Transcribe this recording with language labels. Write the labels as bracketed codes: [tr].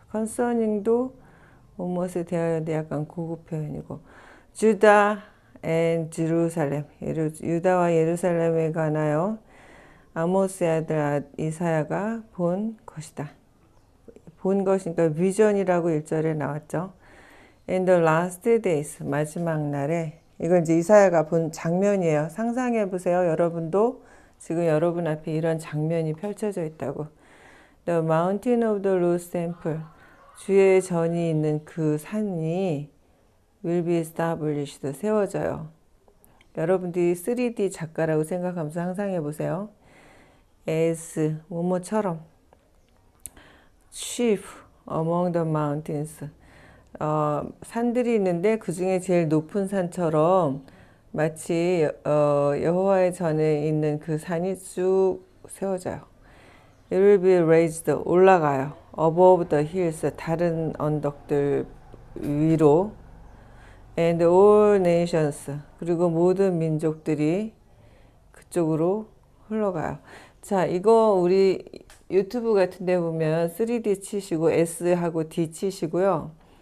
[ko] concerning도 무엇에 대하여인데 약간 고급 표현이고 주다 and 제루살렘 유다와 예루살렘에 관하여 아모스의 아들 이사야가 본 것이다. 본 것이니까 비전이라고 1절에 나왔죠. [en] In the last days, [ko] 마지막 날에 이건 이제 이사야가 본 장면이에요. 상상해 보세요. 여러분도 지금 여러분 앞에 이런 장면이 펼쳐져 있다고. [en] The mountain of the Lord's temple, [ko] 주의 전이 있는 그 산이 [en] will be established, [ko] 세워져요. 여러분들이 3D 작가라고 생각하면서 상상해 보세요. as 뭐뭐처럼 [en] chief among the mountains, [ko] 산들이 있는데 그 중에 제일 높은 산처럼 마치 여호와의 전에 있는 그 산이 쭉 세워져요. [en] It will be raised, [ko] 올라가요. [en] above the hills, [ko] 다른 언덕들 위로. [en] And all nations, [ko] 그리고 모든 민족들이 그쪽으로 흘러가요. 자, 이거 우리 유튜브 같은 데 보면 3D 치시고 S하고 D 치시고요.